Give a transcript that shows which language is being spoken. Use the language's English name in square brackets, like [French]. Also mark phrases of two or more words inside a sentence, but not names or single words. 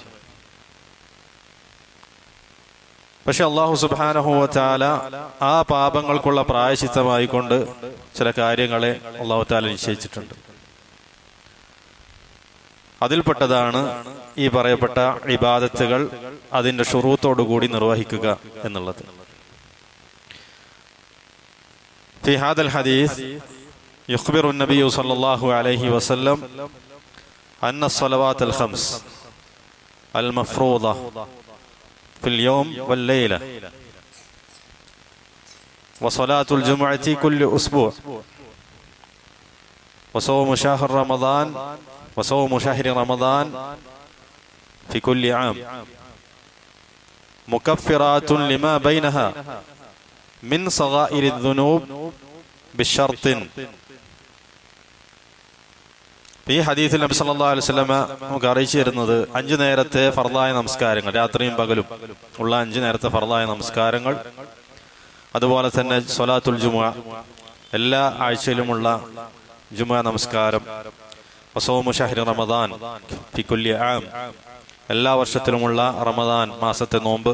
[Malayalam] പക്ഷെ അല്ലാഹു [Arabic] سبحانه و تعالى [Malayalam] ആ പാപങ്ങൾക്കുള്ള പ്രായശ്ചിത്തമായിക്കൊണ്ട് ചില കാര്യങ്ങളെ അല്ലാഹു തആല നിശ്ചയിച്ചിട്ടുണ്ട്. അതിൽപ്പെട്ടതാണ് ഈ പറയപ്പെട്ട ഇബാദത്തുകൾ അതിന്റെ ശുറൂത്തോടുകൂടി നിർവഹിക്കുക എന്നുള്ളത്. [Arabic] في هذا الحديث يخبر النبي صلى الله عليه وسلم أن الصلوات الخمس المفروضة في اليوم والليلة وصلاة الجمعة كل أسبوع وصوم شهر رمضان وصوم شهر رمضان في كل عام مكفرات لما بينها من صغائر الذنوب بشرط. [Malayalam] ഈ ഹദീസിൽ നബി [Arabic] صلى الله عليه وسلم [Malayalam] നമുക്ക് അറിയിച്ചു തരുന്നത് 5 നേരത്തെ ഫർളായ നമസ്കാരങ്ങൾ, രാത്രിയും പകലും ഉള്ള 5 നേരത്തെ ഫർളായ നമസ്കാരങ്ങൾ, അതുപോലെ തന്നെ [Arabic] صلاة الجمعة, [Malayalam] എല്ലാ ആഴ്ചയിലുമുള്ള ജുമുഅ നമസ്കാരം, [Arabic] وصوم شهر رمضان في كل عام, [Malayalam] എല്ലാ വർഷത്തിലുമുള്ള റമദാൻ മാസത്തെ നോമ്പ്.